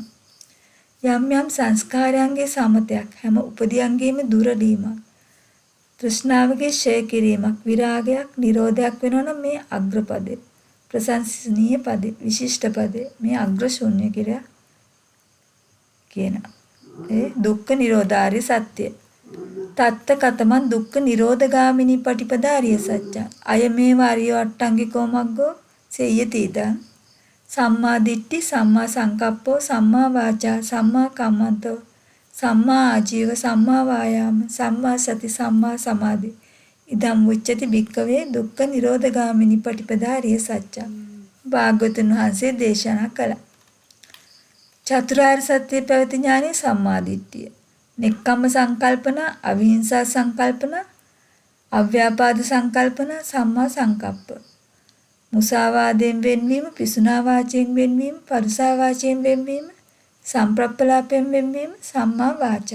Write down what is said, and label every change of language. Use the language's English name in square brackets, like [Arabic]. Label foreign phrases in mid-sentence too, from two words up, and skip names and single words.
[Sinhala] යම් යම් සංස්කාරයන්ගේ සමතයක් හැම උපදියන්ගේම දුරලීමක් තෘෂ්ණාවගේ ඡය කිරීමක් විරාගයක් නිරෝධයක් වෙනවනම් මේ අග්‍රපදේ ප්‍රශංසනීය පදේ විශිෂ්ට පදේ මේ අග්‍ර ශූන්‍ය කියලා කියනවා. ඒ දුක්ඛ නිරෝධාරිය සත්‍ය. [Pali] තත්ත කතමන් දුක්ඛ නිරෝධගාමිනී පටිපදාරිය සත්‍ය. අය මේ වාරිය අට්ටංගිකෝ මග්ගෝ සේයති ඉදං සම්මා දිට්ඨි සම්මා සංකප්පෝ සම්මා වාචා සම්මා කම්මන්තෝ සම්මා ආජීව සම්මා වායාම සම්මා සති සම්මා සමාධි ඉදම් උච්චති භික්ඛවේ දුක්ඛ නිරෝධගාමිනී පටිපදාරිය සත්‍ය. [Sinhala] භාග්‍යවතුන් වහන්සේ දේශනා කළා. චතුරාර්ය සත්‍ය පැවති ඥානෙ සම්මා දිට්ඨිය. නෙක්ඛම්ම සංකල්පන, අවිහිංසා සංකල්පන, අව්‍යාපාද සංකල්පන, [Pali] සම්මා සංකප්ප. [Sinhala] මුසාවාදයෙන් වෙන්වීම, පිසුනා වාචයෙන් වෙන්වීම, පරුසා වාචයෙන් වෙන්වීම, සම්ප්‍රප්පලාපයෙන් වෙන්වීම, [Pali] සම්මා වාචා.